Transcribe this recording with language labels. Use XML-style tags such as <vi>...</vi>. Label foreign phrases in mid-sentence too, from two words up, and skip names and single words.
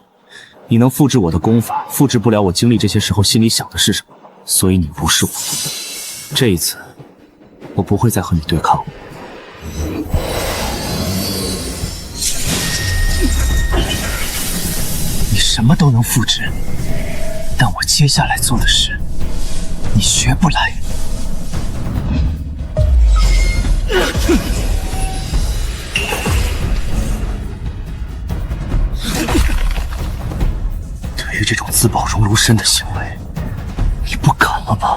<zh>你能複製我的功法，複製不了我經歷這些時候心裡想的是什麼，所以你不是我。這一次，我不會再和你對抗。你什麼都能複製，但我接下來做的事，你學不來。对於這種自保熔爐身的行為，你不敢了吧？</zh>